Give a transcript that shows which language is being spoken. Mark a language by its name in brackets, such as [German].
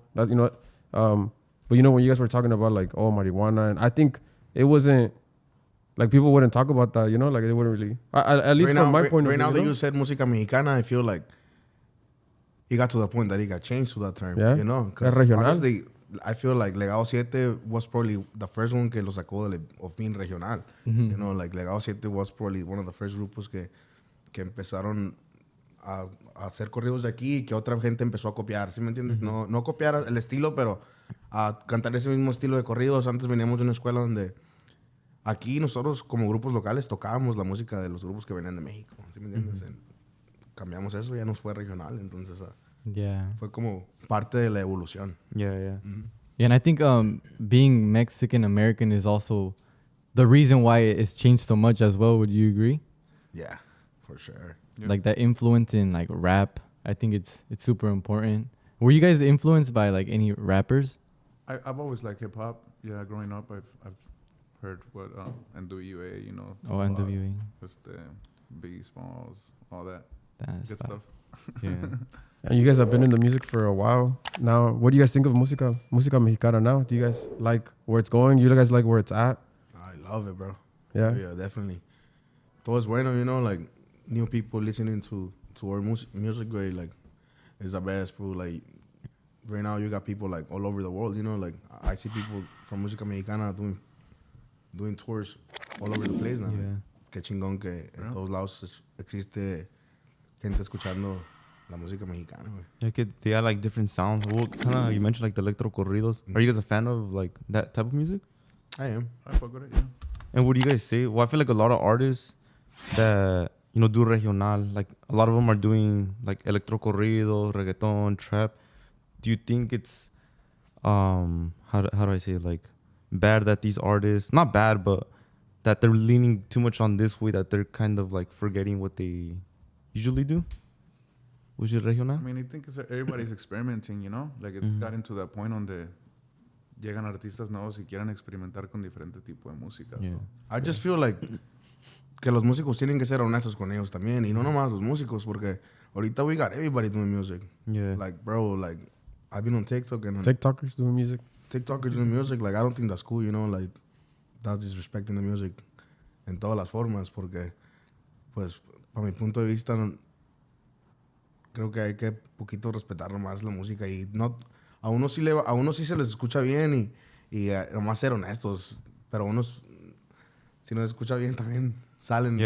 [English] That, you know, but you know, when you guys were talking about like, oh, marijuana, and I think it wasn't like people wouldn't talk about that, you know, like they wouldn't really, at least from my point of right view. you know? you said Musica Mexicana, I feel like it got to the point that it got changed to that term. Yeah. You know, [Spanish] Es regional. [English] honestly, I feel like Legado 7 was probably the first one [Spanish] que lo sacó [English] of being regional. You know, like Legado 7 was probably one of the first [Spanish] grupos que empezaron a hacer corridos de aquí y que otra gente empezó a copiar, ¿sí me entiendes? No copiar el estilo, pero a cantar ese mismo estilo de corridos. Antes veníamos de una escuela donde aquí nosotros como grupos locales tocábamos la música de los grupos que venían de México, ¿sí me entiendes? Cambiamos eso, ya nos fue regional, entonces [English] Yeah. [Spanish] fue como parte de la evolución. [English] Yeah, yeah. Yeah, and I think being Mexican American is also the reason why it's changed so much as well. Would you agree? Yeah, for sure. Yeah. Like that influence in like rap, I think it's super important. Were you guys influenced by like any rappers? I've always liked hip hop. Yeah, growing up, I've heard what NWA, you know. Oh, NWA. Biggie Smalls, all that That's good fine. stuff. Yeah. And you guys have been in the music for a while now. What do you guys think of Musica Mexicana now? Do you guys like where it's going? You guys like where it's at? I love it, bro. Yeah. Yeah, definitely. [Spanish] Todo es bueno, [English] you know, like new people listening to our music grade, like, is the best, bro. Like, right now you got people like all over the world, you know, like I see people from Musica Mexicana doing tours all over the place now. Yeah. [Spanish] Qué chingón que en todos lados existe gente escuchando la música mexicana, güey. [English] Yeah, they have like different sounds. Well, kind of, you mentioned like the electro corridos. Are you guys a fan of like that type of music? I am. I fuck with it, yeah. And what do you guys say? Well, I feel like a lot of artists that, you know, do regional, like a lot of them are doing like electro corrido, reggaeton, trap. Do you think it's, how do I say it? Like bad that these artists, not bad, but that they're leaning too much on this way that they're kind of like forgetting what they usually do? Was it regional? I mean, I think everybody's experimenting, you know? Like, it's gotten to that point [Spanish] donde llegan artistas nuevos y quieren experimentar con diferente tipo de música. [English] Yeah. So, I just feel like [Spanish] que los músicos tienen que ser honestos con ellos también. Y no nomás los músicos, porque ahorita [English] we got everybody doing music. Yeah. Like, bro, like, I've been on TikTok and TikTokers doing music. TikTokers doing music. Like, I don't think that's cool, you know? Like, that's disrespecting the music [Spanish] en todas las formas, porque, pues, para mi punto de vista, creo que hay que poquito respetar más la música y no, a uno sí se les escucha bien y nomás ser honestos, pero unos si no se escucha bien también salen.